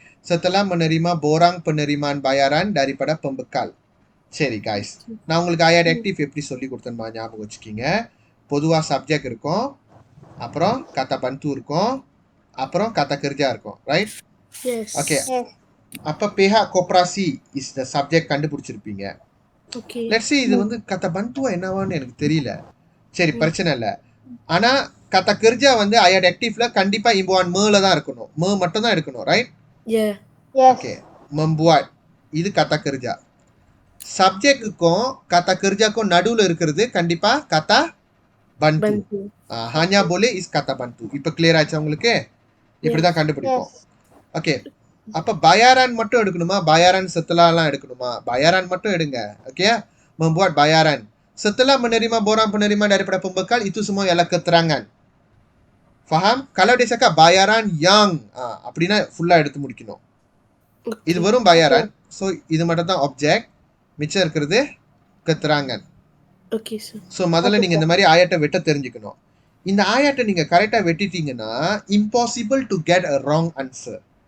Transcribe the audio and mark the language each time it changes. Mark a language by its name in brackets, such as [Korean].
[Malay] setelah menerima borang penerimaan bayaran daripada pembekal. [Tamil] சரி guys, நான் உங்களுக்கு ayat active எப்படி சொல்லி கொடுத்தேன்னு ஞாபகம் வச்சுக்கிங்க. பொதுவா subject இருக்கும், அப்புறம் kata bantu இருக்கும், அப்புறம் kata kerja இருக்கும், right? [English] Yes. Okay, Yes. [Tamil] அப்ப pihak koperasi [English] is the subject [Tamil] கண்டுபிடிச்சிருப்பீங்க. [English] Okay. Let's say [Tamil] இது வந்து kata bantu என்னவான்னு எனக்கு தெரியல. சரி, பிரச்சனை இல்ல. ஆனா kata kerja வந்து ayat activeல கண்டிப்பா imbuhan me தான் இருக்கணும். Me மட்டும் தான் எடுக்கணும், right? Yeah. Yes. [Malay] Okay, membuat. [Tamil] இது kata kerja. Subjekக்கும் kata kerjaக்கும் நடுவுல இருக்கிறது கண்டிப்பா kata bantu. [Malay] Bantu. hanya boleh is kata bantu. [Tamil] இப்ப clear ஆச்சா உங்களுக்கு? இப்படிதான் கண்டுபிடிப்போம். [English] Yes. [Tamil] ஓகே, அப்ப bayaran மட்டும் எடுக்கணுமா? bayaran setelahலாம் எடுக்கணுமா? bayaran மட்டும் எடுங்க. [Malay] ஓகே, membuat bayaran. Setelah menerima borang penerimaan daripada pembekal, itu semua ialah keterangan. Faham? Kalau dia cakap bayaran yang, [Tamil] அப்படின்னா ஃபுல்லா எடுத்து முடிக்கணும். இது [English] Okay. [Tamil] வெறும் bayaran. So இது மட்டும் தான் object. மிச்சம் இருக்கிறது keterangan. [English] Okay, sir. [Tamil] ஸோ முதல்ல நீங்க இந்த மாதிரி ஆயத்தை வெட்ட தெரிஞ்சுக்கணும். இந்த ஆயத்தை நீங்க கரெக்டா வெட்டிட்டீங்கன்னா [English] impossible to get a wrong answer.